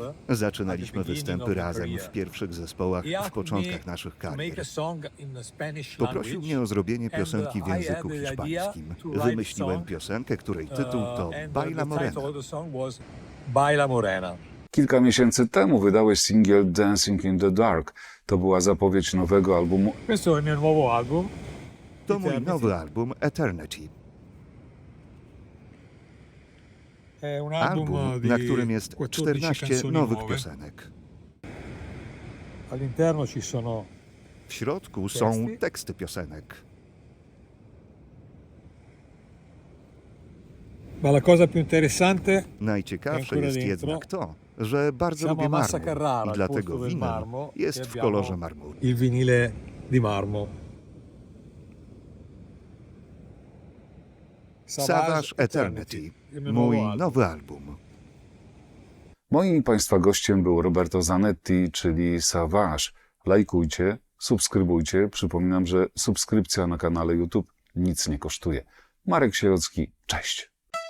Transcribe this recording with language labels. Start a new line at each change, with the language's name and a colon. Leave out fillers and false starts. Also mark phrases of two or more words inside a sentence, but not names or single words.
Polish: Zaczynaliśmy występy razem w pierwszych zespołach w początkach naszych karier. Poprosił mnie o zrobienie piosenki w języku hiszpańskim. Wymyśliłem piosenkę, której tytuł to Baila Morena. Kilka miesięcy temu wydałeś singiel Dancing in the Dark. To była zapowiedź nowego albumu.
Italian: Questo è il mio nuovo album.
Polish: To mój nowy album Eternity.
Italian: È un Album, di
Polish: na którym jest 14
Italian: 14 canzoni
Polish: nowych
Italian: nuove.
Polish: piosenek.
Italian: All'interno ci sono
Polish: W środku są Teksty? teksty piosenek.
Italian: Ma la cosa più interessante
Polish: Najciekawsze
Italian: Ancora
Polish: jest
Italian: dentro.
Polish: jednak to, że bardzo
Italian: Siamo
Polish: lubię
Italian: a Massa
Polish: marmur
Italian: Carrara,
Polish: i
Italian: al
Polish: dlatego
Italian: posto del
Polish: winyl
Italian: marmo,
Polish: jest
Italian: e
Polish: w
Italian: abbiamo
Polish: kolorze marmuru.
Italian: il vinile di marmo. Savage Eternity, il mio
Polish: mój
Italian: nuovo album.
Polish: nowy album. Moim i Państwa gościem był Roberto Zanetti, czyli Savage. Lajkujcie, subskrybujcie. Przypominam, że subskrypcja na kanale YouTube nic nie kosztuje. Marek Sierocki, cześć.